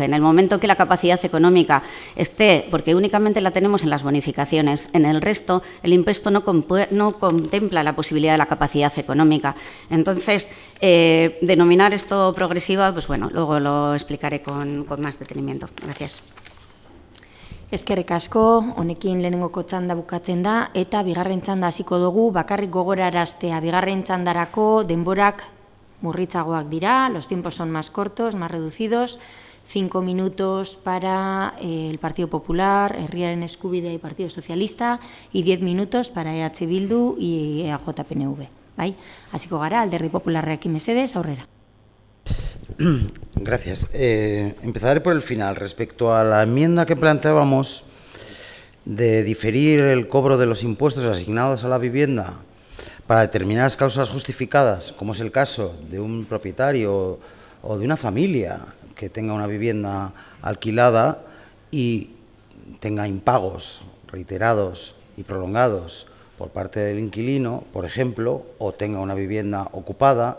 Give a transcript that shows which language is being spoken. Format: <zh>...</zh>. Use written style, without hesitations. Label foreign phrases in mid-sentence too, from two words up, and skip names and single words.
<es>En el momento que la capacidad económica esté, porque únicamente la tenemos en las bonificaciones, en el resto el impuesto no contempla la posibilidad de la capacidad económica. Entonces, denominar esto progresiva, pues luego lo explicaré con más detenimiento. Gracias.</es> <eu>Eskerrik asko, honekin lehenengoko txanda bukatzen da, eta bigarren txanda hasiko dugu, bakarrik gogoraraztea, bigarren txandarako denborak murritzagoak dira,</eu> <es>los tiempos son más cortos, más reducidos, 5 minutos para el Partido Popular, Herriaren Eskubidea y Partido Socialista, y 10 minutos para EH Bildu y EAJ-PNV. Bai?</es> <eu>Hasiko gara, Alderdi Popularrekin mesedez, aurrera.</eu> <es>Gracias. Empezaré por el final. Respecto a la enmienda que planteábamos de diferir el cobro de los impuestos asignados a la vivienda para determinadas causas justificadas, como es el caso de un propietario o de una familia que tenga una vivienda alquilada y tenga impagos reiterados y prolongados por parte del inquilino, por ejemplo, o tenga una vivienda ocupada.</es>